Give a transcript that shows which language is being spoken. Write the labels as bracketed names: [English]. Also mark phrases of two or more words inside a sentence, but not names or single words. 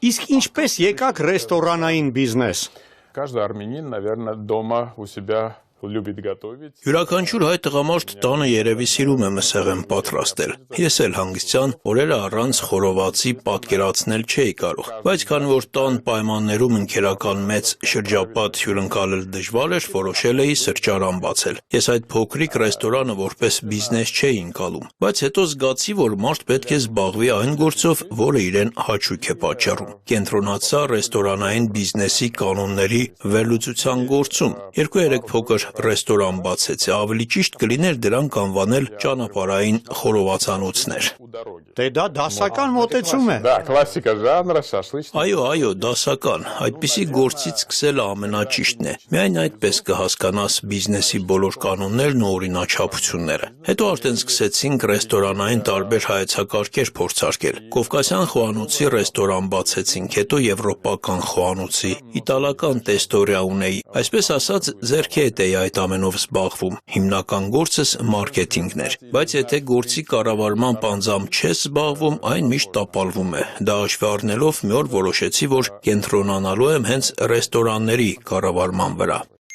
[Armenian] Իսկ ինչպես եկաք ռեստորանային բիզնես։ [Russian] Каждый армянин, наверное, дома у себя любит готовить. [Armenian] Յուրաքանչյուր հայ տղամարդ տանը երևի սիրում է մսեղեն պատրաստել։ Ես էլ հանգստյան օրերը առանց խորովածի պատկերացնել չէի կարող։ Բայց քանի որ տան պայմաններում ընկերական մեծ շրջապատ հյուրընկալել դժվար էր, որոշել էի սրճարան բացել։ Ես այդ փոքրիկ ռեստորանը որպես բիզնես չէի ընկալում, բայց հետո զգացի, որ մարդ պետք է զբաղվի այն գործով, որը իրեն հաճույք է պատճառում։ Կենտրոնացա ռեստորանային բիզնեսի կանոնների վերլուծության գործում։ 2-3 փոքր ռեստորան բացեցի, ավելի ճիշտ կլիներ դրանք անվանել ճանապարհային խորովածանոցներ։ Դե դա դասական մոտեցում է։ [Russian] Да, классика жанра, шашлычный. [Armenian] Այո, դասական, այդպիսի գործից սկսելը ամենաճիշտն է։ Միայն այդպես կհասկանաս բիզնեսի բոլոր կանոններն ու օրինաչափությունները։ Հետո արդեն սկսեցինք ռեստորանային տարբեր հայեցակարգեր փորձարկել։ Կովկասյան խոհանոցի ռեստորան բացեցինք, հետո եվրոպական խոհանոցի, իտալական տեստորիա ունեի։ Այսպես ասած, ձեռքի հետ էի այդ ամենով զբաղվում։ Հիմնական գործս մարքեթինգն էր։ Բայց եթե գործի կառավարման անձամբ չես զբաղվում, այն միշտ տապալվում է։ Դա հաշվի առնելով մի օր որոշեցի, որ կենտրոնանալու եմ հենց ռեստորանների կառավարման վրա։